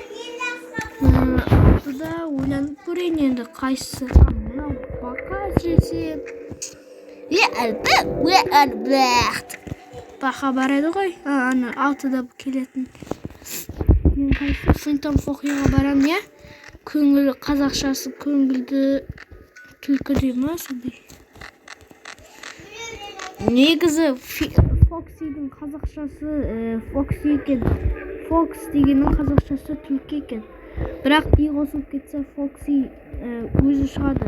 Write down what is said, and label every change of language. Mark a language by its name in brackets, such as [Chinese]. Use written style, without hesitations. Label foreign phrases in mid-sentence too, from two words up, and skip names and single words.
[Uzbek] Bunda o'ylanib ko'ring endi qaysi. Mana bakasisi. Albatta. Xabar edi-ku. Ana 6da keladi. Men qaysi Phantom Force'ga boraman ya. [Kazakh] Көңіл, қазақшасы көңілді түлкі дей ма сондай. Негізі Фоксидің қазақшасы Фокси екен. Фокс дегеннің қазақшасы түлкі екен. Бірақ и қосылып кетсе Фокси өзі шығады.